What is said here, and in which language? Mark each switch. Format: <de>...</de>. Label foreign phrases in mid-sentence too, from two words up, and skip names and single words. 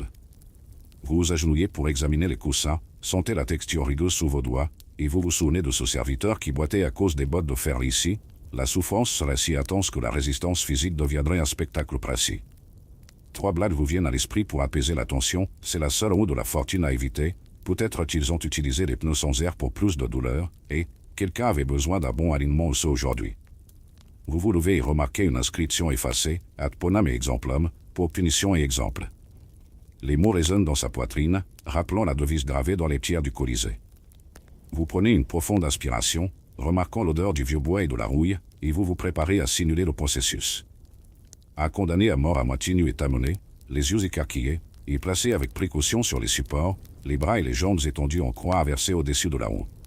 <fr>Vous vous agenouillez pour examiner les coussins, sentez la texture rugueuse sous vos doigts, et vous vous souvenez de ce serviteur qui boitait à cause des bottes de fer ici, la souffrance serait si intense que la résistance physique deviendrait un spectacle précis. 3 blagues vous viennent à l'esprit pour apaiser la tension, c'est la seule roue de la fortune à éviter, peut-être qu'ils ont utilisé des pneus sans air pour plus de douleur, et quelqu'un avait besoin d'un bon alignement osseux aujourd'hui. Vous vous levez et remarquez une inscription effacée,</fr> <la>ad ponam et exemplum,</la> <fr>pour punition et exemple. Les mots résonnent dans sa poitrine, rappelant la devise gravée dans les tiers du Colisée. Vous prenez une profonde inspiration, remarquant l'odeur du vieux bois et de la rouille, et vous vous préparez à simuler le processus. Un condamné à mort à moitié nu est amené, les yeux écarquillés, et placé avec précaution sur les supports, les bras et les jambes étendus en croix inversée au-dessus de la roue.</fr>